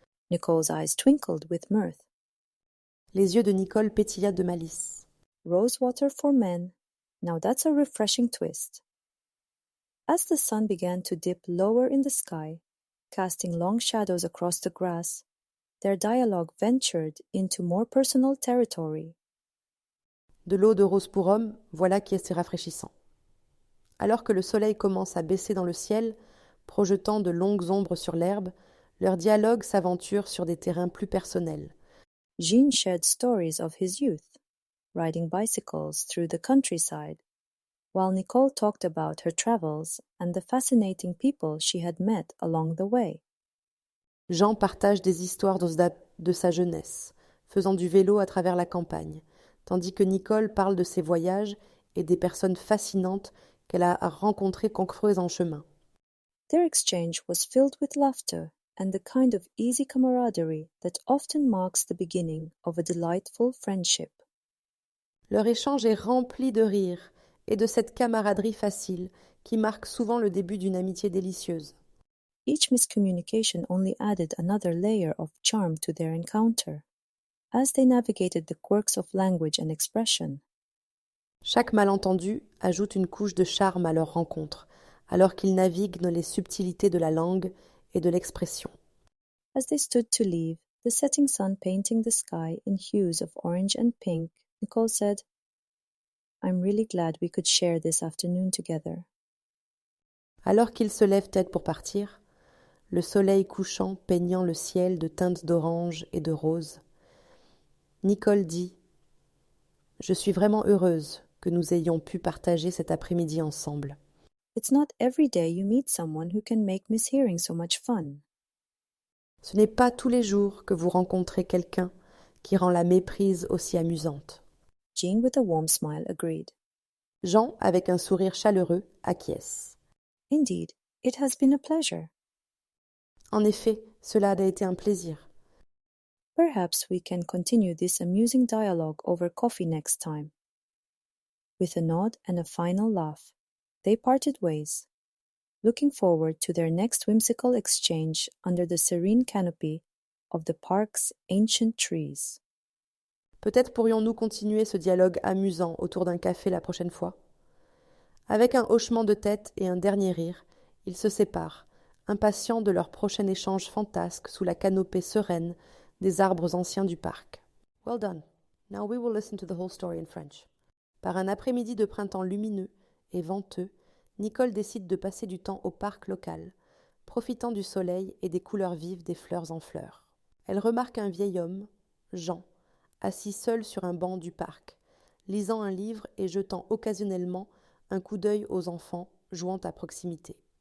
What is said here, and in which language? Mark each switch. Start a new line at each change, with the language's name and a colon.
English: Nicole's eyes twinkled with mirth.
French: Les yeux de Nicole pétillaient de malice.
English: Rose water for men. Now that's a refreshing twist. As the sun began to dip lower in the sky, casting long shadows across the grass, their dialogue ventured into more personal territory.
French: De l'eau de rose pour homme, voilà qui est si rafraîchissant. Alors que le soleil commence à baisser dans le ciel, projetant de longues ombres sur l'herbe, leur dialogue s'aventure sur des terrains plus personnels.
English: Jean shared stories of his youth, riding bicycles through the countryside, while Nicole talked about her travels and the fascinating people she had met along the way.
French: Jean partage des histoires de sa jeunesse, faisant du vélo à travers la campagne, tandis que Nicole parle de ses voyages et des personnes fascinantes qu'elle a rencontrées concreuses en chemin.
English: Their exchange was filled with laughter and the kind of easy camaraderie that often marks the beginning of a delightful friendship.
French: Leur échange est rempli de rire et de cette camaraderie facile qui marque souvent le début d'une amitié délicieuse.
English: Each miscommunication only added another layer of charm to their encounter, as they navigated the quirks of language and expression.
French: Chaque malentendu ajoute une couche de charme à leur rencontre, alors qu'ils naviguent dans les subtilités de la langue et de l'expression.
English: As they stood to leave, the setting sun painting the sky in hues of orange and pink, Nicole said, "I'm really glad we could share this afternoon together."
French: Alors qu'ils se lèvent tête pour partir, le soleil couchant peignant le ciel de teintes d'orange et de rose, Nicole dit « Je suis vraiment heureuse que nous ayons pu partager cet après-midi ensemble. »
English: It's not every day you meet someone who can make mishearing so much fun.
French: Ce n'est pas tous les jours que vous rencontrez quelqu'un qui rend la méprise aussi amusante.
English: Jean, with a warm smile, agreed.
French: Jean, avec un sourire chaleureux, acquiesce.
English: Indeed, it has been a pleasure.
French: En effet, cela a été un plaisir.
English: Perhaps we can continue this amusing dialogue over coffee next time. With a nod and a final laugh, they parted ways, looking forward to their next whimsical exchange under the serene canopy of the park's ancient trees.
French: Peut-être pourrions-nous continuer ce dialogue amusant autour d'un café la prochaine fois. Avec un hochement de tête et un dernier rire, ils se séparent, impatients de leur prochain échange fantasque sous la canopée sereine des arbres anciens du parc.
English: Well done. Now we will listen to the whole story in French.
French: Par un après-midi de printemps lumineux et venteux, Nicole décide de passer du temps au parc local, profitant du soleil et des couleurs vives des fleurs en fleurs. Elle remarque un vieil homme, Jean, assis seul sur un banc du parc, lisant un livre et jetant occasionnellement un coup d'œil aux enfants jouant à proximité.